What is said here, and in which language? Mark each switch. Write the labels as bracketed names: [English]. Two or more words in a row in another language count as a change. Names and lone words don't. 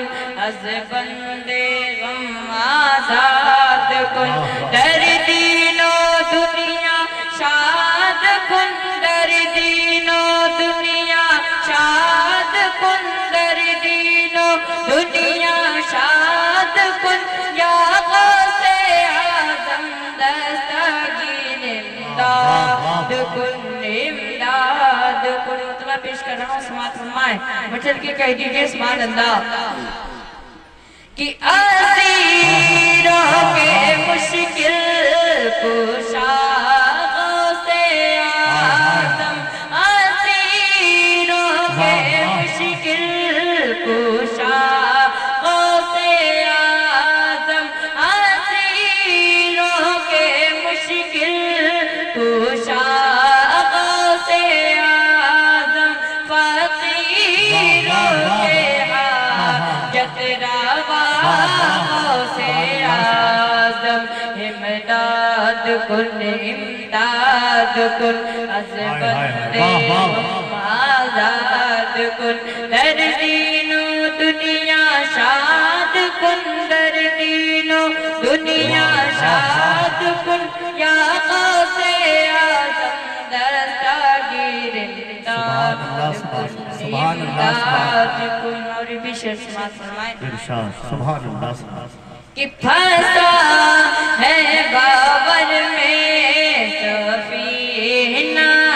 [Persian] از بند غم آزاد کن در دین و دنیا شاد کن در دین و دنیا شاد کن در دین و دنیا شاد کن یا غوث اعظم دستگیر امداد کن امداد کن [Urdu] مطلع پیش کر رہا ہوں سماعت فرمائیں مچل کے کہہ دیجئے سبحان اللہ کہ اسیروں کے مشکل کشا غوث اعظم اسیروں کے مشکل کشا غوث اعظم اسیروں کے مشکل کشا غوث اعظم فقیروں کے حاجت روا غوث اعظم [Persian] امداد کن امداد کن از بند غم آزاد کن در دین و دنیا شاد کن در دین و دنیا شاد کن یا غوث اعظم دستگیر امداد کن امداد کن [Urdu] اور بھی شعر سماعت فرمائیں [Arabic] سبحان اللہ [Urdu] کہ پھنسا ہے باور میں سفینہ